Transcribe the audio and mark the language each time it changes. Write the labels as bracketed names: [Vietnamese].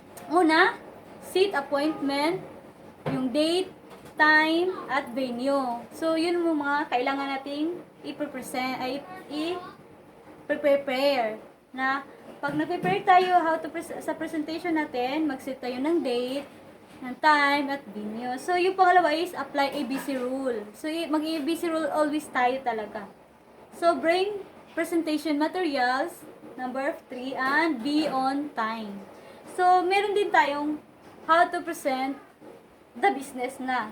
[Filipino] Una, [English] seat appointment, [Filipino] yung date, time, at venue. So, yun yung mga kailangan nating i-present, ay i-prepare na pag nag-prepare tayo sa presentation natin, mag-set tayo ng date, ng time, at venue. So, yung pangalawa is [English] apply ABC rule. [Filipino] So, mag-ABC rule always tayo talaga. [English] So, bring presentation materials, number 3, and be on time. [Filipino] So, meron din tayong [English] how to present the business [Filipino] na.